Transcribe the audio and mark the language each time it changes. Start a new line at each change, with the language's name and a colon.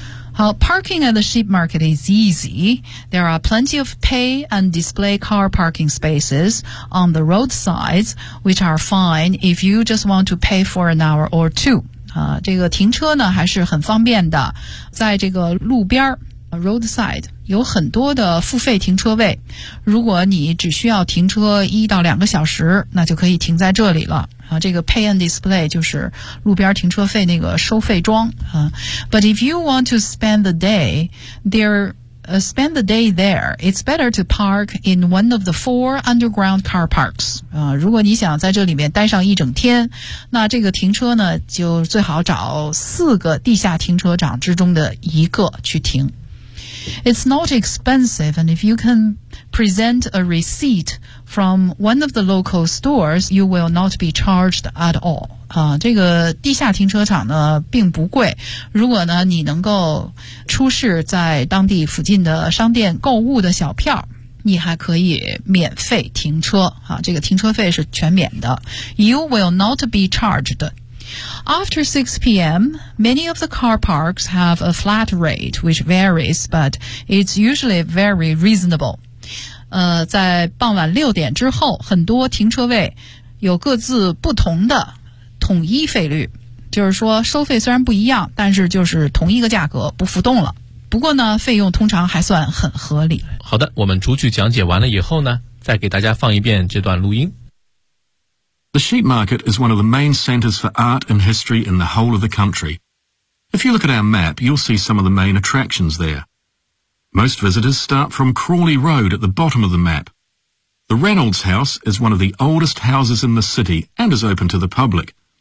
English: 好， parking at the sheep market is easy. There are plenty of pay and display car parking spaces on the roadsides, which are fine if you just want to pay for an hour or two.
Chinese: 这个停车呢还是很方便的，在这个路边 roadside 有很多的付费停车位，如果你只需要停车一到两个小时，那就可以停在这里了。这个 pay and display 就是路边停车费那个收费桩。
English: But if you want to spend the day, there spend the day there. It's better to park in one of the four underground car parks.
Chinese: 如果你想在这里面待上一整天，那这个停车呢，就最好找四个地下停车场之中的一个去停。
English: It's not expensive, and if you can present a receipt from one of the local stores, you will not be charged at all.
Chinese: 这个地下停车场呢并不贵，如果呢你能够出示在当地附近的商店购物的小票，你还可以免费停车，这个停车费是全免的。
English: You will not be chargedAfter 6 p.m, many of the car parks have a flat rate, which varies, but it's usually very reasonable.
Chinese: 在傍晚六点之后，很多停车位有各自不同的统一费率，就是说收费虽然不一样，但是就是同一个价格，不浮动了。不过呢，费用通常还算很合理。好的，我们逐句讲解完了以后呢，再给大家放一遍这段录音。
English: The sheep market is one of the main centers for art and history in the whole of the country. If you look at our map, you'll see some of the main attractions there. Most visitors start from Crawley Road at the bottom of the map. The Reynolds House is one of the oldest houses in the city and is open to the public.